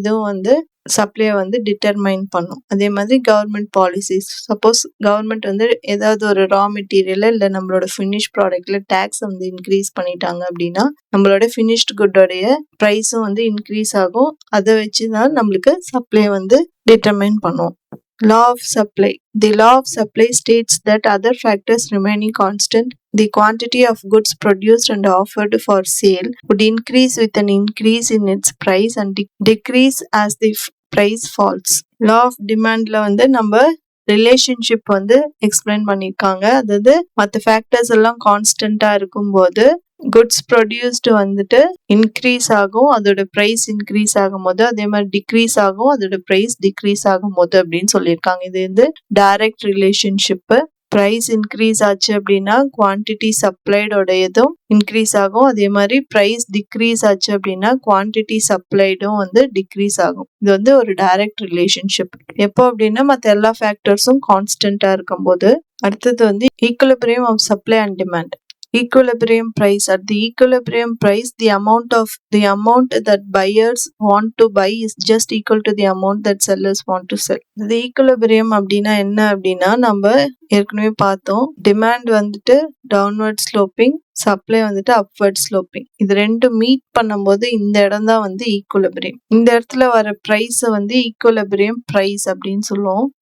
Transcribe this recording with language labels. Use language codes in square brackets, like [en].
[ta] இதுவும் வந்து சப்ளை வந்து டிட்டர்மைன் பண்ணும். அதே மாதிரி கவர்மெண்ட் பாலிசிஸ். சப்போஸ் கவர்மெண்ட் வந்து ஏதாவது ஒரு ரா மெட்டீரியல் இல்லை நம்மளோட ஃபினிஷ் ப்ராடக்ட்ல டேக்ஸ் வந்து இன்க்ரீஸ் பண்ணிட்டாங்க அப்படின்னா நம்மளோட ஃபினிஷ்டு குட்டோடைய ப்ரைஸும் வந்து இன்க்ரீஸ் ஆகும். அதை வச்சுதான் நம்மளுக்கு சப்ளை வந்து டிட்டர்மைன் பண்ணும். [en] Law of supply. The law of supply states that other factors remaining constant, the quantity of goods produced and offered for sale would increase with an increase in its price and decrease as the price falls. [ta] Law of demandல வந்து நம்ம relationship வந்து explain பண்ணியிருக்காங்க. அதாவது மற்ற factors எல்லாம் கான்ஸ்டன்டா இருக்கும்போது goods produced வந்துட்டு increase ஆகும், அதோட ப்ரைஸ் இன்க்ரீஸ் ஆகும் போது, அதே மாதிரி டிக்ரீஸ் ஆகும், அதோட ப்ரைஸ் டிக்ரீஸ் ஆகும் போது அப்படின்னு சொல்லியிருக்காங்க. இது வந்து டைரக்ட் ரிலேஷன்ஷிப்பு. ப்ரைஸ் இன்க்ரீஸ் ஆச்சு அப்படின்னா குவான்டிட்டி சப்ளைடோட இதுவும் இன்க்ரீஸ் ஆகும். அதே மாதிரி ப்ரைஸ் டிக்ரீஸ் ஆச்சு அப்படின்னா குவான்டிட்டி சப்ளைடும் வந்து டிக்ரீஸ் ஆகும். இது வந்து ஒரு டைரக்ட் ரிலேஷன்ஷிப். எப்போ அப்படின்னா மற்ற எல்லா ஃபேக்டர்ஸும் கான்ஸ்டன்டா இருக்கும் போது. அடுத்தது வந்து equilibrium of supply and demand. [en] Equilibrium price. At the equilibrium price, the amount that buyers want to buy is just equal to the amount that sellers want to sell. [ta] The equilibrium அப்படின்னா என்ன அப்படின்னா நம்ம ஏற்கனவே பார்த்தோம். Demand வந்துட்டு downward sloping, supply வந்துட்டு upward sloping. இது ரெண்டும் மீட் பண்ணும்போது இந்த இடம் தான் வந்து ஈக்குலிபிரியம். இந்த இடத்துல வர பிரைஸ் வந்து ஈக்குலிபிரியம் பிரைஸ் அப்படின்னு சொல்லுவோம்.